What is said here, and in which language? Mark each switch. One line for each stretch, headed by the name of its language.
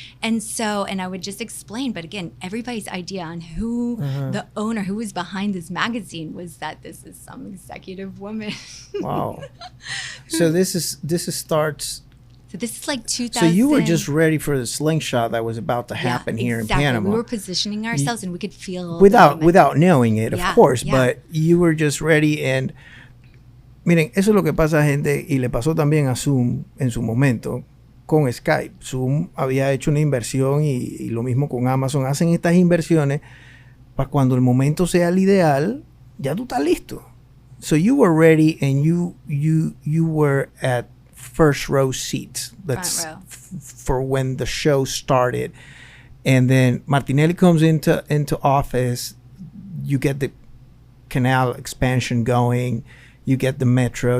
English: And I would just explain, but again, everybody's idea on who the owner, who was behind this magazine, was that this is some executive woman. Wow. So this starts. So this is like 2000. So you were just ready for the slingshot that was about to happen here in Panama. We were positioning ourselves, and we could feel without knowing it, of course. But you were just ready.
Spanish: And miren, eso es lo que pasa, gente, y le pasó también a Zoom en su momento con Skype. Zoom había hecho una inversión y lo mismo con Amazon. Hacen estas inversiones para cuando el momento sea el ideal, ya tú estás listo.
English: So you were ready, and you were at first row seats. That's front row. For when the show started. And then Martinelli comes into office. You get the canal expansion going. You get the metro.